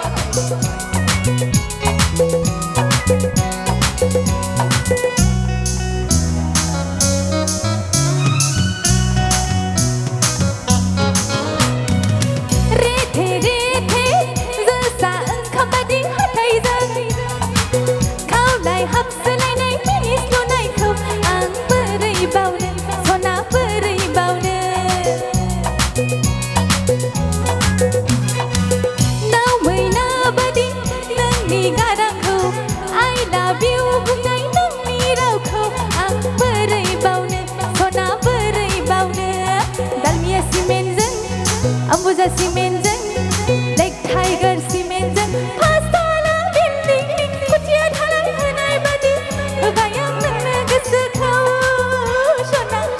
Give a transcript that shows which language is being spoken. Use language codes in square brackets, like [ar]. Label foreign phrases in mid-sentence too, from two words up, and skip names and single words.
[brx] रेथे रेथे जोसा ओंखाम बादि हाथायजों खावलाय हाबसोलायनाय मिनिस्लुनायखौ आं बोरै बावनो सना बोरै बावनो दाउ मैना बादि नोंनि गारांखौ [en] I love you [brx] बुंनाय नोंनि रावखौ आं बोरै बावनो सना बोरै बावनो दालमिया सिमेन्टजों अम्बुजा सिमेन्टजों लेक टाइगर सिमेन्टजों पाँचतला बिल्डिंनि खुन्थिया ढालाय होनाय बादि होबाय आं नोंनो गोसोखौ सना